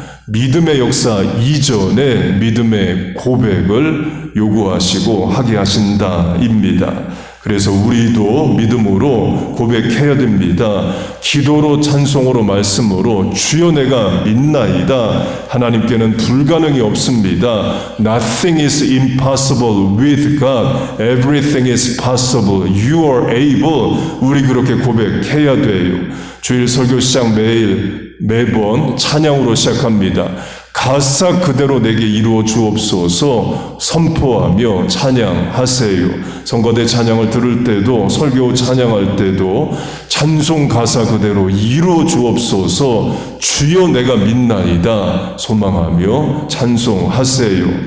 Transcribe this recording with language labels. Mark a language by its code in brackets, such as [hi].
[ko] 믿음의 역사 이전에 믿음의 고백을 요구하시고 하게 하신다입니다. 그래서 우리도 믿음으로 고백해야 됩니다. 기도로, 찬송으로, 말씀으로 주여 내가 믿나이다. 하나님께는 불가능이 없습니다. [en] Nothing is impossible with God. Everything is possible. You are able. [ko] 우리 그렇게 고백해야 돼요. 주일 설교 시작 매번 찬양으로 시작합니다. 가사 그대로 내게 이루어 주옵소서 선포하며 찬양하세요. 성가대 찬양을 들을 때도, 설교 찬양할 때도 찬송 가사 그대로 이루어 주옵소서, 주여 내가 믿나이다 소망하며 찬송하세요.